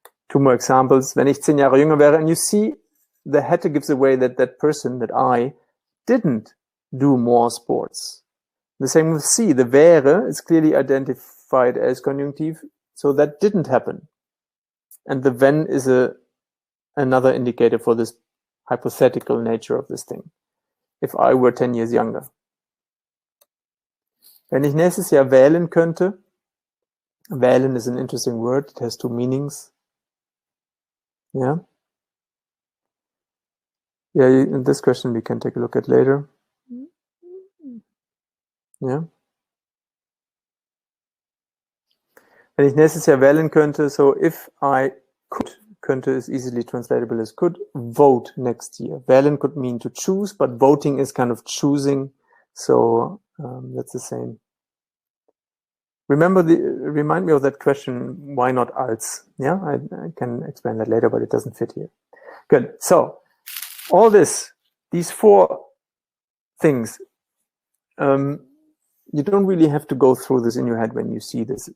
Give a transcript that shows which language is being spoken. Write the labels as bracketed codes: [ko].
[en] 2 more examples. [de] Wenn ich 10 Jahre jünger wäre, [en] and you see the hätte gives away that that person, that I, didn't do more sports. The same with see. The wäre is clearly identified as conjunctive, so that didn't happen. And the wenn is another indicator for this hypothetical nature of this thing. If I were 10 years younger. [de] Wenn ich nächstes Jahr wählen könnte, wählen [en] is an interesting word. It has 2 meanings. Yeah. Yeah, in this question we can take a look at later. Yeah. [de] Wenn ich nächstes Jahr wählen könnte, [en] so if I could, könnte is easily translatable as could, vote next year. Wählen could mean to choose, but voting is kind of choosing. So that's the same. Remind me of that question, why not als? Yeah, I can explain that later, but it doesn't fit here. Good. So all these 4 things, you don't really have to go through this in your head when you see this.